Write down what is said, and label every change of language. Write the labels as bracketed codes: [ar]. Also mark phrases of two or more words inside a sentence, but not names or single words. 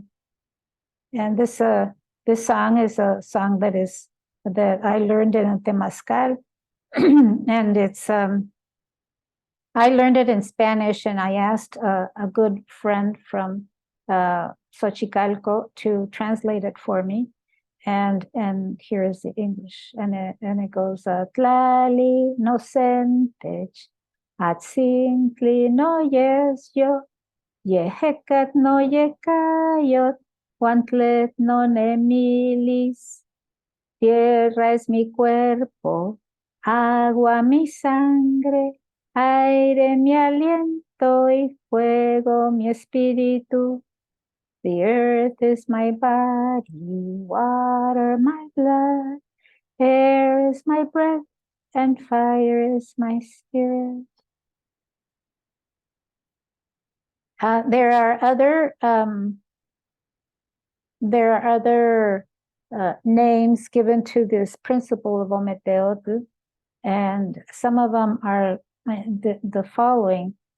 [en] And this song is a song that I learned in a temazcal, and it's I learned it in Spanish, and I asked a good friend from Xochicalco to translate it for me. And here is the English, and it goes, [nah] Tlali no sentech, atzintli no yes yo, yehekat no yekayot, Huantlet non emilis, [es] tierra es mi cuerpo, agua mi sangre, aire mi aliento y fuego mi espíritu. [en] The earth is my body, water my blood, air is my breath, and fire is my spirit. There are other names given to this principle of Ometeotl, and some of them are the following.